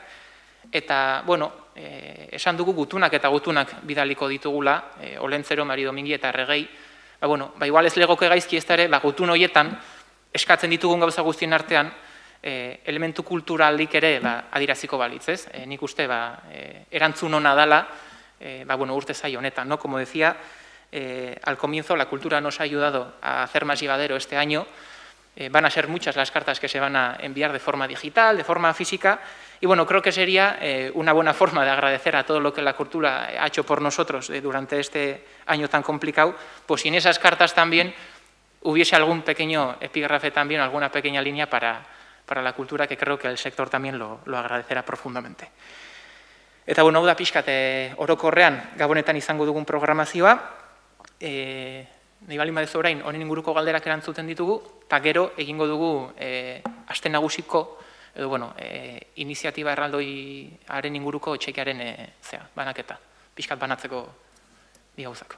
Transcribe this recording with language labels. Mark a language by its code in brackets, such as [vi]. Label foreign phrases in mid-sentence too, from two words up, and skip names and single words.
[eu] Eta, esan dugu gutunak eta gutunak bidaliko ditugula, Olencero, Maridomingui eta erregei, igual ez legoke gaizki ez da ere, gutun horietan, eskatzen ditugun gauza guztien artean, elementu kulturalik ere adiraziko balitz, ez? Nik uste, erantzun hona dala, urte zai honetan, ¿no? [es] Como decía, al comienzo la cultura nos ha ayudado a hacer más llevadero este año Van a ser muchas las cartas que se van a enviar de forma digital, de forma física, y bueno, creo que sería una buena forma de agradecer a todo lo que la cultura ha hecho por nosotros durante este año tan complicado, pues si en esas cartas también hubiese algún pequeño epígrafe también, alguna pequeña línea para la cultura, que creo que el sector también lo agradecerá profundamente. [eu] Eta, bueno, hau da pixkat orokorrean gabonetan izango dugun programazioa, nahi baldin baduzu orain honen inguruko galderak erantzuten ditugu, eta gero egingo dugu aste nagusiko, edo, bueno, iniziatiba erraldoiaren inguruko txekearen banaketa, pixkat banatzeko bi gauzak.